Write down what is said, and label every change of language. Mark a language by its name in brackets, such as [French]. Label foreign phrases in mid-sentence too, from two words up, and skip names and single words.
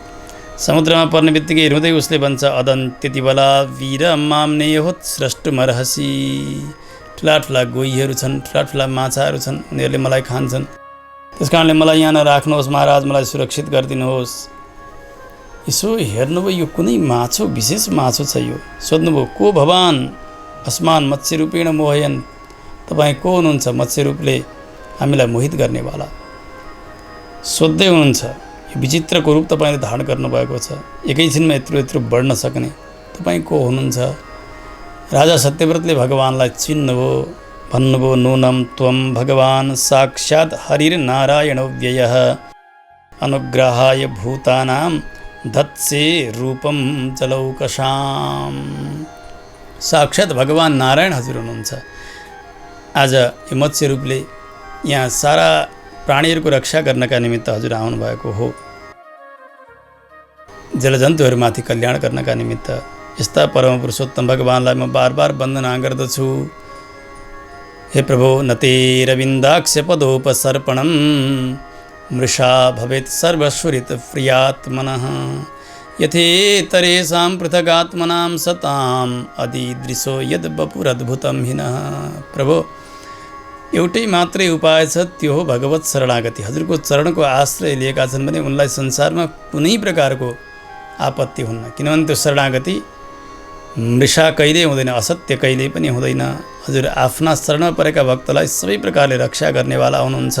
[Nepali] समुद्रमा पर्ने बित्तिकै रुँदै उसले भन्छ, अदन त्यति बेला [Sanskrit] वीर माम्ने होत् स्रष्टुमर्हसी। [Nepali] ठुला ठुला गोहीहरू छन्, ठुला ठुला माछाहरू छन्, उनीहरूले मलाई खान्छन्, त्यस कारणले मलाई यहाँ नराख्नुहोस् महाराज, मलाई सुरक्षित गरिदिनुहोस्। यसो हेर्नुभयो यो कुनै माछो, विशेष माछो छ यो। सोध्नुभयो [Sanskrit] को भगवान अस्मान मत्स्य रूपेण मोहयन्, [Nepali] तपाईँ को हुनुहुन्छ मत्स्य रूपले हामीलाई मोहित गर्नेवाला। सोध्दै हुनुहुन्छ यो विचित्रको रूप तपाईँले धारण गर्नुभएको छ, एकैछिनमा यत्रो यत्रो बढ्न सक्ने तपाईँ को हुनुहुन्छ। राजा सत्यव्रतले भगवानलाई चिन्नुभयो, भन्नुभयो [Sanskrit] नूनं त्वं भगवान् साक्षात् हरिर्नारायणो व्ययः अनुग्रहाय भूतानां धत्से रूपम जलौकशाम। [Nepali] साक्षात् भगवान नारायण हजुर हुनुहुन्छ। आज यो मत्स्य रूपले यहाँ सारा प्राणीहरूको रक्षा गर्नका निमित्त हजुर आउनुभएको हो, जलजन्तुहरूमाथि कल्याण गर्नका निमित्त। यस्ता परम पुरुषोत्तम भगवानलाई म बार बार वन्दना गर्दछु। [Sanskrit] हे प्रभो नतेरविन्दाक्ष पदोपसर्पणं मृषा भवेत् सर्वस्वरित प्रियात्मनः यथेतरेषां पृथगात्मनां सताम् अधिदृशो यद् वपुरद्भुतं हिनः। [Nepali] प्रभो एउटै मात्रै उपाय छ, त्यो हो भगवत शरणागति। हजुरको चरणको आश्रय लिएका छन् भने उनलाई संसारमा कुनै प्रकारको आपत्ति हुन्न, किनभने त्यो शरणागति मृषा कहिल्यै हुँदैन, असत्य कहिल्यै पनि हुँदैन। हजुर आफ्ना शरणमा परेका भक्तलाई सबै प्रकारले रक्षा गर्नेवाला हुनुहुन्छ।